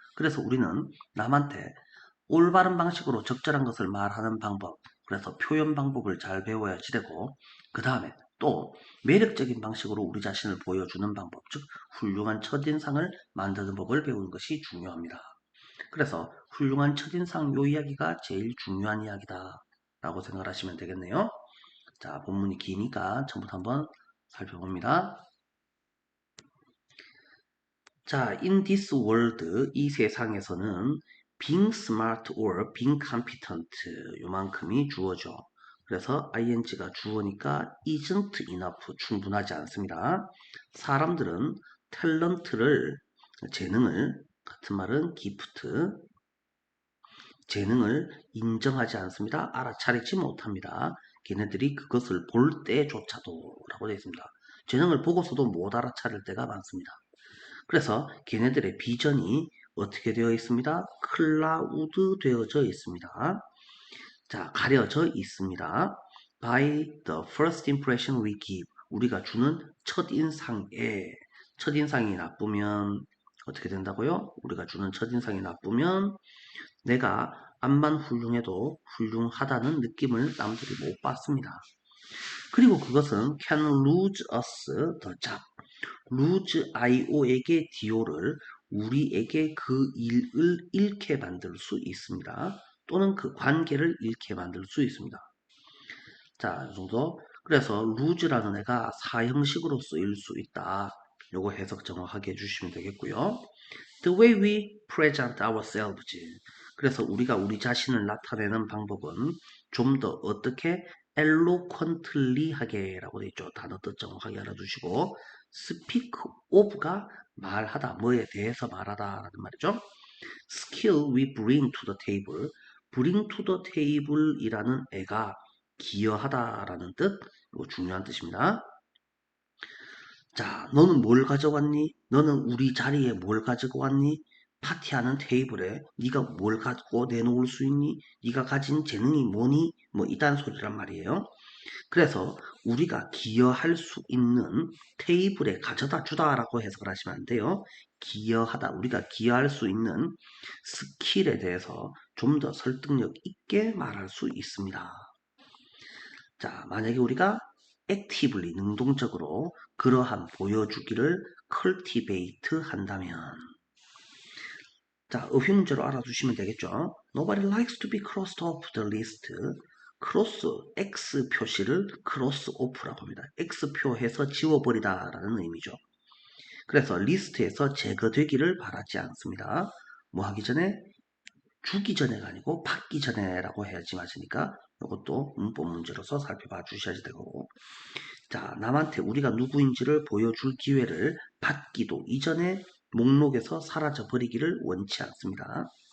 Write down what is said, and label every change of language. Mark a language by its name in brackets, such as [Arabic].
[Korean] 그래서 우리는 남한테 올바른 방식으로 적절한 것을 말하는 방법, 그래서 표현 방법을 잘 배워야지 되고, 그 다음에 또 매력적인 방식으로 우리 자신을 보여주는 방법, 즉 훌륭한 첫인상을 만드는 법을 배우는 것이 중요합니다. 그래서 훌륭한 첫인상 요 이야기가 제일 중요한 이야기다 라고 생각을 하시면 되겠네요. 자, 본문이 기니까 전부터 한번 살펴봅니다. 자, [English] in this world, [Korean] 이 세상에서는 [English] being smart or being competent [Korean] 요만큼이 주어죠. 그래서 ing가 주어니까 [English] isn't enough, [Korean] 충분하지 않습니다. 사람들은 탤런트를, 재능을, 같은 말은 gift, 재능을 인정하지 않습니다. 알아차리지 못합니다. 걔네들이 그것을 볼 때조차도 라고 되어 있습니다. 재능을 보고서도 못 알아차릴 때가 많습니다. 그래서 걔네들의 비전이 어떻게 되어 있습니다? 클라우드 되어져 있습니다. 자, 가려져 있습니다. [English] By the first impression we give. [Korean] 우리가 주는 첫인상이 나쁘면 어떻게 된다고요? 우리가 주는 첫인상이 나쁘면 내가 암만 훌륭해도 훌륭하다는 느낌을 남들이 못 받습니다. 그리고 그것은 [English] can lose us the job. [Korean] lose IO에게 DO를 우리에게 그 일을 잃게 만들 수 있습니다. 또는 그 관계를 잃게 만들 수 있습니다. 자, 이 정도. 그래서 lose라는 애가 사형식으로 쓰일 수 있다. 요거 해석 정확하게 해주시면 되겠고요. [English] The way we present ourselves. [Korean] 그래서 우리가 우리 자신을 나타내는 방법은 좀 더 어떻게 eloquently 하게 라고 되어 있죠. 단어 뜻 정확하게 알아두시고 speak of가 말하다, 뭐에 대해서 말하다 라는 말이죠. [English] skill we bring to the table. [Korean] bring to the table 이라는 애가 기여하다 라는 뜻, 이거 중요한 뜻입니다. 자, 너는 뭘 가져왔니? 너는 우리 자리에 뭘 가지고 왔니? 파티하는 테이블에 네가 뭘 가지고 내놓을 수 있니? 네가 가진 재능이 뭐니? 뭐 이딴 소리란 말이에요. 그래서 우리가 기여할 수 있는 테이블에 가져다 주다라고 해석을 하시면 안 돼요. 기여하다, 우리가 기여할 수 있는 스킬에 대해서 좀 더 설득력 있게 말할 수 있습니다. 자, 만약에 우리가 actively, 능동적으로 그러한 보여주기를 cultivate 한다면, 자, 의문문제로 알아두시면 되겠죠. [English] Nobody likes to be crossed off the list. cross, [Korean] X 표시를 [English] cross off라고 합니다. [Korean] X표해서 지워버리다 라는 의미죠. 그래서 리스트에서 제거되기를 바라지 않습니다. 뭐 하기 전에? 주기 전에가 아니고 받기 전에라고 해야지 맞으니까 이것도 문법 문제로서 살펴봐 주셔야 되고, 자, 남한테 우리가 누구인지를 보여줄 기회를 받기도 이전에 목록에서 사라져 버리기를 원치 않습니다.